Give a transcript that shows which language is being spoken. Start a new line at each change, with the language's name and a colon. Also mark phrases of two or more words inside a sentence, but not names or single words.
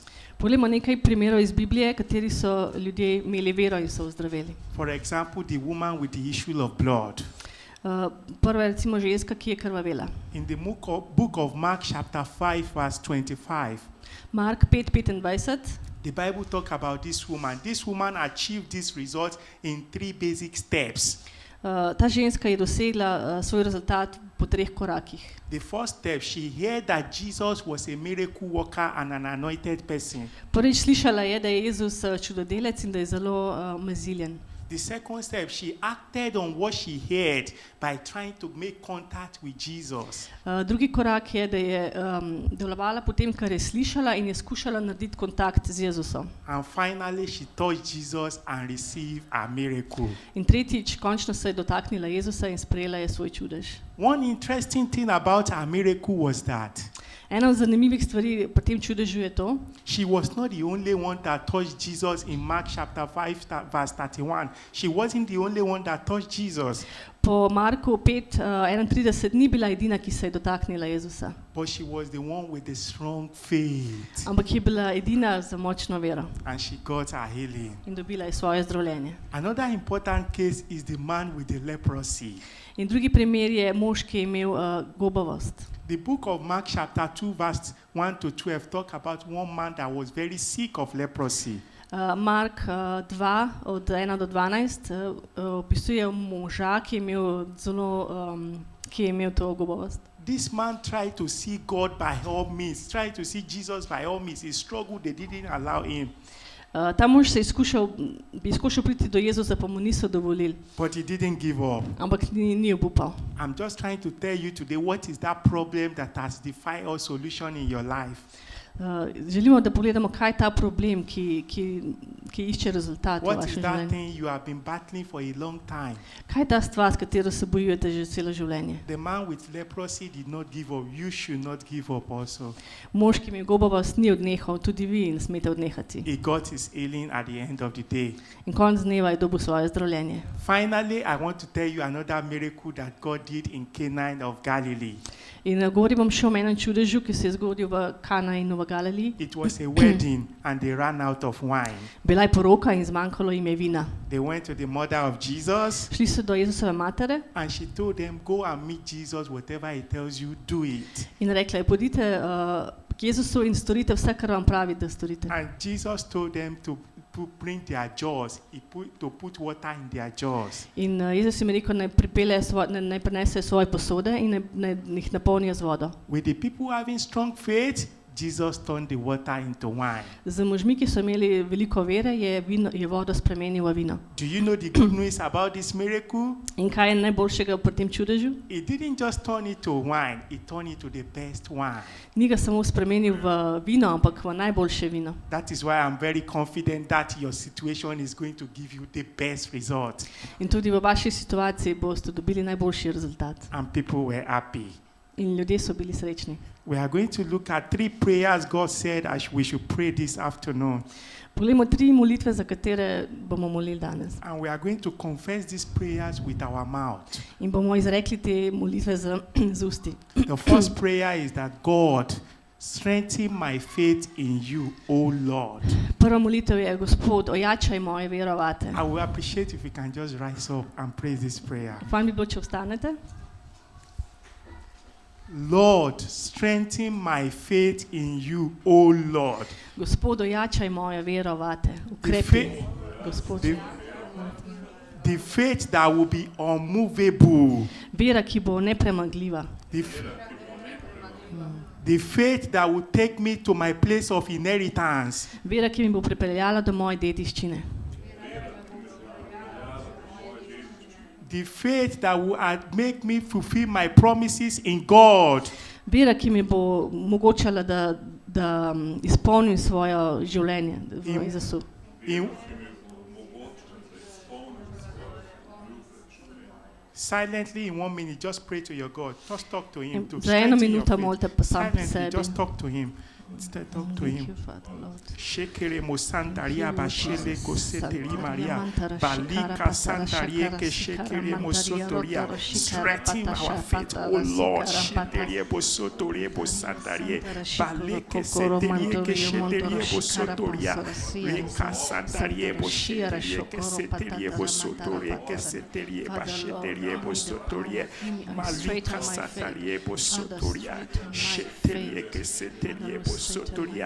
Slovenian: Poglejmo nekaj primerov iz Biblije, kateri so ljudje imeli vero in so ozdraveli.
English: For example, the woman with the issue of blood.
Slovenian: Prva je recimo ženska, ki je krvavela.
English: In the book of Mark chapter 5 verse 25. Mark 5:25. The Bible talk about this woman. This woman achieved this result in 3 basic steps.
Slovenian: Ta ženska je dosegla svoj rezultat po 3 korakih.
English: The first step, she heard that Jesus was a miracle worker and an anointed person.
Slovenian: Prvič slišala je, da je Jezus čudodelec in da je zelo maziljen.
English: The second step, she acted on what she heard by trying to make contact with Jesus.
Slovenian: Drugi korak je, da je delovala po tem, kar je slišala in je skušala narediti kontakt z Jezusom.
English: And finally, she touched Jesus and received a miracle.
Slovenian: In tretjič, končno se je dotaknila Jezusa in sprejela je svoj čudež.
English: One interesting thing about her miracle was that
Slovenian: Ena od zanimivih stvari pri tem čudežu je to,
English: she was not the only one that touched Jesus in Mark chapter 5 verse 31. She wasn't the only one that touched Jesus.
Slovenian: Po Marku 5:31 ni bila edina, ki se je dotaknila Jezusa.
English: But she was the one with the strong faith.
Slovenian: Ampak je bila edina z močno vero.
English: And she got her healing.
Slovenian: In dobila je svoje zdravljenje.
English: Another important case is the man with the leprosy.
Slovenian: In drugi primer je mož, ki je imel gobavost.
English: The book of Mark chapter 2 verse 1 to 12 talk about one man that was very sick of leprosy.
Slovenian: Mark 2 od 1 do 12 opisuje moža, ki je imel to gobavost.
English: This man tried to see God by all means, tried to see Jesus by all means. He struggled, they didn't allow him.
Slovenian: Ta mož se je skušal priti do Jezusa, pa mu niso dovolili.
English: But he didn't give up.
Slovenian: Ampak ni obupal.
English: I'm just trying to tell you today what is that problem that has defied all solution in your life.
Slovenian: Želimo, da pogledamo, kaj je ta problem, ki ki išče rezultat v
English: What is
Slovenian: vašem
English: that
Slovenian: življenju?
English: thing you have been battling for a long time?
Slovenian: Kaj je ta stvar, s katero se bojujete že celo življenje?
English: The man with leprosy did not give up. You should not give up also.
Slovenian: Mož, ki mi je gobavast, ni odnehal, tudi vi ne smete odnehati.
English: He got his healing at the end of the day.
Slovenian: In konec dneva je dobil svoje zdravljenje.
English: Finally, I want to tell you another miracle that God did in Canaan of Galilee.
Slovenian: In govorim vam še o enem čudežu, ki se je zgodil v Kanainu v Galiliji.
English: It was a wedding and they ran out of wine.
Slovenian: Bila je poroka in zmanjkalo jim je vina.
English: They went to the mother of Jesus
Slovenian: Šli so do Jezusove matere
English: and she told them, go and meet Jesus, whatever he tells you, do it.
Slovenian: in rekla je, pojdite k Jezusu in storite vse, kar vam pravi, da storite.
English: And Jesus told them to bring their jars, to put water in their jars.
Slovenian: In Jezus jim je rekel, naj prinesejo svoje posode in naj jih napolnijo z vodo.
English: With the people having strong faith, Jesus turned the water into wine.
Slovenian: Z možmi, ki so imeli veliko vere, je vodo spremenil v vino.
English: Do you know the good news about this miracle?
Slovenian: In kaj je najboljšega pri tem čudežu?
English: He didn't just turn it to wine, he turned it to the best wine.
Slovenian: Ni ga samo spremenil v vino, ampak v najboljše vino.
English: That is why I'm very confident that your situation is going to give you the best result.
Slovenian: In tudi v vaši situaciji boste dobili najboljši rezultat.
English: And people were happy.
Slovenian: In ljudje so bili srečni.
English: We are going to look at 3 prayers God said we should pray this afternoon.
Slovenian: Poglejmo 3 molitve, za katere bomo molili danes.
English: And we are going to confess these prayers with our mouth.
Slovenian: In bomo izrekli te molitve z usti.
English: The first prayer is that God strengthen my faith in you, O Lord.
Slovenian: Prva molitev je, Gospod, ojačaj moje vero vate.
English: I will appreciate if you can just rise up and pray this prayer.
Slovenian: Fajn bi bilo, če vstanete.
English: Lord, strengthen my faith in you, O Lord.
Slovenian: Gospod, ojačaj mojo vero vate. Ukrepi, Gospod.
English: The faith that will be unmovable.
Slovenian: Vera, ki bo nepremagljiva.
English: The faith that will take me to my place of inheritance.
Slovenian: Vera, ki mi bo pripeljala do moje dediščine.
English: The faith that will make me fulfill my promises in God.
Slovenian: Vera, ki mi bo omogočala, da izpolnim svoje življenje v Jezusu.
English: Silently in 1 minute, just pray to your God. Just talk to him.
Slovenian: Za 1 minuto molite pa sam pri
English: Silently,
Slovenian: sebi.
English: just talk to him. Talk to him. Shekere mo santaria bashele koseteri Maria balika santarie ke shekere mo sotoria strengthen our faith, O Lord. Sheterie bo sotorie bo santarie balike seterie ke sheterie bo sotoria reka santarie bo sheterie ke seterie bo sotorie ke seterie basheterie bo sotorie malika santarie bo sotoria sheterie ke seterie bo sotoria.